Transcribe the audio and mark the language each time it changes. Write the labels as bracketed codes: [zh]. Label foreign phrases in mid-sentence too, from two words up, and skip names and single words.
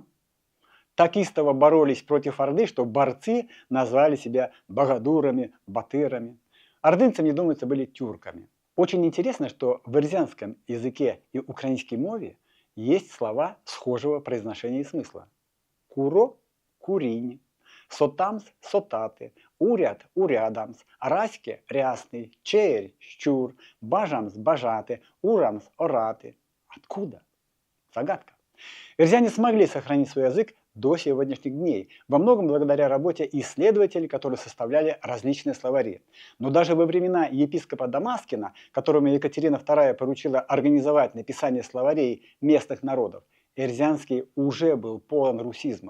[ru] Так истово боролись против Орды, что борцы назвали себя богодурами, батырами. Ордынцы, мне думается, были тюрками. Очень интересно, что в эрзианском языке и украинской мове есть слова схожего произношения и смысла. Куро – куринь, сотамс – сотаты, уряд – урядамс, раське – рясный, черь – щур, бажамс – бажаты, урамс – ораты. Откуда? Загадка. Эрзиане смогли сохранить свой язык до сегодняшних дней, во многом благодаря работе исследователей, которые составляли различные словари. Но даже во времена епископа Дамаскина, которому Екатерина II поручила организовать написание словарей местных народов, эрзианский уже был полон русизмов.